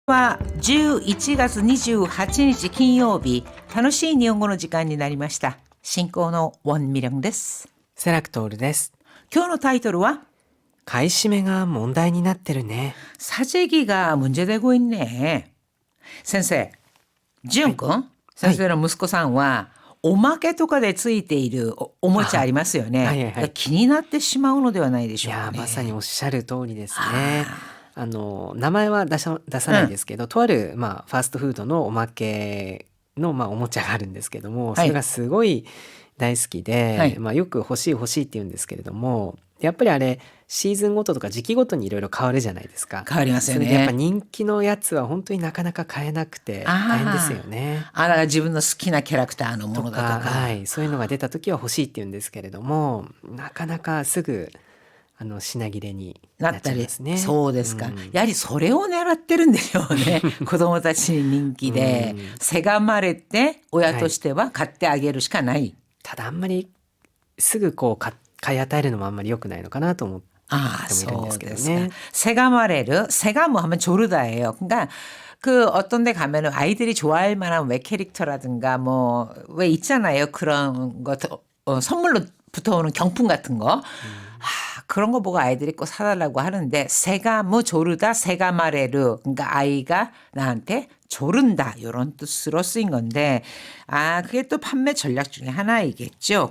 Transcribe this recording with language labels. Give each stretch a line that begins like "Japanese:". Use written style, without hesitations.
Japanese: は11月28日金曜日、楽しい日本語の時間になりました。進行のウォンミリョンです。セラクトールです。今日のタイトルは買い占めが問題になってるね。
Korean: 사재기가 문제되고 있네。
Japanese: 先生、ジュン君、先生の息子さんは、おまけとかでついている おもちゃありますよね。はいはいはい、気になってしまうのではないでしょうかね。いやまさにおっしゃる通りですね。名前は出さないですけど、とある、ファーストフードのおまけの、おもちゃがあるんですけども、それがすごい大好きで、よく欲しいって言うんですけれども、やっぱりあれシーズンごととか時期ごとにいろいろ変わるじゃないですか。変わりますよね。それでやっぱ人気のやつは本当になかなか買えなくて大変ですよね。だから自分の好きなキャラクターのものだとか、そういうのが出た時は欲しいって言うんですけれども、なかなかすぐ品切れになっちゃいますね。そうですか、やはりそれを狙ってるんでしょうね。子供たちに人気で、せがまれて親としては買ってあげるしかない。ただあんまりすぐ買い与えるのもあんまり良くないのかなと思ってもいるんですけどね。
Korean: 세가마레르, 세가무 하면 조르다예요. 그러니까 그 어떤 데 가면은 아이들이 좋아할 만한 왜 캐릭터라든가 뭐 왜 있잖아요. 그런 거 선물로 붙어오는 경품 같은 거. 그런 거 보고 아이들이 꼭 사달라고 하는데 세가무 조르다 세가마레르, 그러니까 아이가 나한테 조른다 이런 뜻으로 쓰인 건데, 그게 또 판매 전략 중에 하나이겠죠.